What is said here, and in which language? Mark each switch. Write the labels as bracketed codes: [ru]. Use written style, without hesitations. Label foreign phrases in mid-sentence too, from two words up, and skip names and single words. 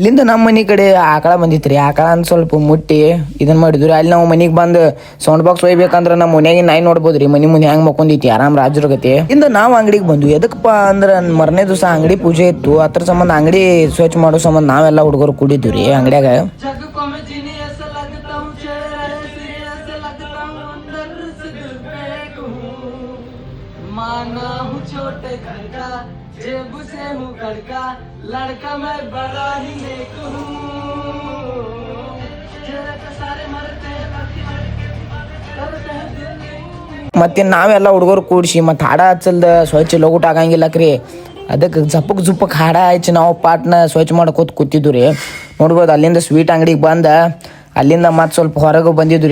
[kn] ಇಲ್ಲಿಂದ ನಮ್ಮ ಮನೆ ಕಡೆ ಆಕಳ ಬಂದಿತ್ತು ರೀ. ಆಕಳ ಅಂತ ಸ್ವಲ್ಪ ಮುಟ್ಟಿ ಇದನ್ನ ಮಾಡಿದ್ವಿ ರೀ. ಅಲ್ಲಿ ನಾವು ಮನೆಗೆ ಬಂದು ಸೌಂಡ್ ಬಾಕ್ಸ್ ಒಯ್ಬೇಕಂದ್ರೆ ನಮ್ಮ ಮನ್ಯಾಗ ನಾಯಿ ನೋಡ್ಬೋದು ರೀ. ಮನೆ ಮುಂದೆ ಹೆಂಗೆ ಮಕ್ಕೊಂದಿತ್ತು ಆರಾಮ್ ರಾಜರ ಗತಿ. ಇಂದ ನಾವು ಅಂಗಡಿಗೆ ಬಂದ್ವಿ. ಎದಕ್ಕಪ್ಪ ಅಂದ್ರೆ ಮರನೇ ದಿವಸ ಅಂಗಡಿ ಪೂಜೆ ಇತ್ತು. ಅದ್ರ ಸಂಬಂಧ ಅಂಗಡಿ ಸ್ವಚ್ಛ ಮಾಡೋ ಸಂಬಂಧ ನಾವೆಲ್ಲ ಹುಡುಗರು ಕೂಡಿದ್ವಿ ರೀ ಅಂಗಡಿಯಾಗ. [hi] माना हूँ छोटे घर का जेब से हूँ कड़का लड़का मैं बड़ा ही नेक हूँ [kn] ಮತ್ತೆ ನಾವೆಲ್ಲ ಹುಡುಗರು ಕೂಡಿಸಿ ಮತ್ತು ಹಾಡ ಹಚ್ಚಲ್ದ ಸ್ವಚ್ಛ ಲೋಗುಟ್ ಆಗಂಗಿಲ್ಲಕ್ರಿ. ಅದಕ್ಕೆ ಜಪ್ಪಕ್ಕೆ ಹಾಡ ಹಚ್ಚಿ ನಾವು ಪಾಟ್ನ ಸ್ವಚ್ಛ ಮಾಡ್ಕೋತ ಕೂತಿದ್ದು ರೀ. ನೋಡ್ಬೋದು ಅಲ್ಲಿಂದ ಸ್ವೀಟ್ ಅಂಗಡಿಗೆ ಬಂದ ಅಲ್ಲಿಂದ ಮತ್ತೆ ಸ್ವಲ್ಪ ಹೊರಗೆ ಬಂದಿದ್ದು ರೀ.